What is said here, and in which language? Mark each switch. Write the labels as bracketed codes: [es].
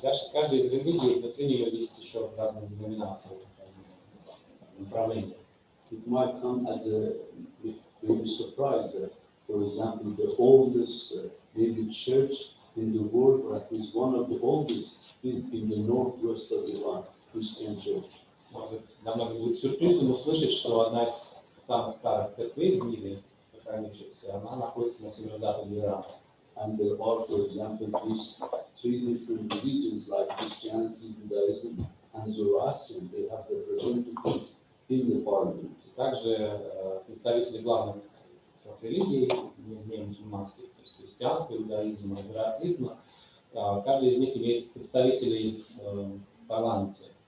[ru] Дальше каждая из религий, внутри нее есть еще разные деноминации, направления. [en] It might come as a maybe surprise that, for example, the oldest maybe church in the world, or at least one of the oldest, is in the northwest of Iran, Christian church. [ru] Может, для многих будет сюрпризом услышать, что одна из самых старых церквей в мире, сохранившихся, она находится на северо-западе Ирана. [en] And there are, for example, these 3 different religions like Christianity, Judaism, and Zoroastrian. They have representatives in the parliament. [ru] Также представители главных религий, не мусульманских, то есть христианства, иудаизма и зороастризма, каждый из них имеет представителей в парламенте.